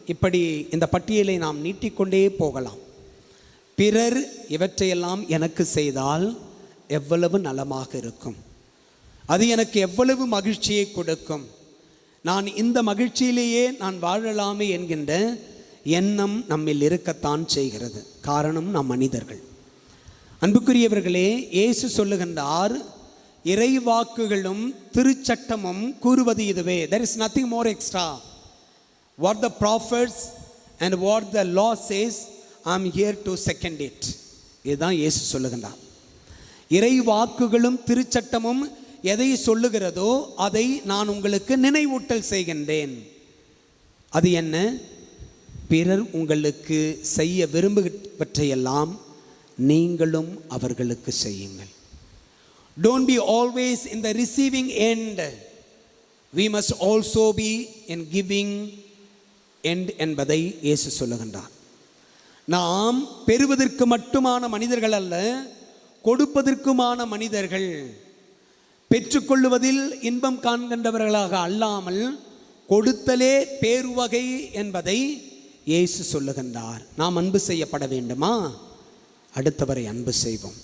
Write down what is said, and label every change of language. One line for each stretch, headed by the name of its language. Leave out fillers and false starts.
Tamil: இப்படி இந்த பட்டியலை நாம் நீட்டிக்கொண்டே போகலாம். பிறர் இவற்றையெல்லாம் எனக்கு செய்தால் எவ்வளவு நலமாக இருக்கும், அது எனக்கு எவ்வளவு மகிழ்ச்சியை கொடுக்கும், நான் இந்த மகிழ்ச்சியிலேயே நான் வாழலாமே என்கின்ற எண்ணம் நம்மில் இருக்கத்தான் செய்கிறது. காரணம், நாம் மனிதர்கள். அன்புக்குரியவர்களே, இயேசு சொல்லுகின்றார், இறை வாக்குகளும் திருச்சட்டமும் கூறுவது இதுவே.
English: There is nothing more extra. What the prophets and what the law says, I am here to second it.
Tamil: இதுதான் இயேசு சொல்லுகின்றார். இறை வாக்குகளும் திருச்சட்டமும் எதை சொல்லுகிறதோ அதை நான் உங்களுக்கு நினைவூட்டல் செய்கின்றேன். அது என்ன? பிறர் உங்களுக்கு செய்ய விரும்புவற்றையெல்லாம் நீங்களும் அவர்களுக்கு செய்யுங்கள்.
English: Don't be always in the receiving end. We must also be in giving end
Tamil: என்பதை இயேசு சொல்லுகின்றார். நாம் பெறுவதற்கு மட்டுமான மனிதர்கள் அல்ல, கொடுப்பதற்குமான மனிதர்கள். பெற்றுக்கொள்வதில் இன்பம் காண்கின்றவர்களாக அல்லாமல் கொடுத்தலே பேருவகை என்பதை இயேசு சொல்லுகின்றார். நாம் அன்பு செய்யப்பட வேண்டுமா? அடுத்தவரை அன்பு செய்வோம்.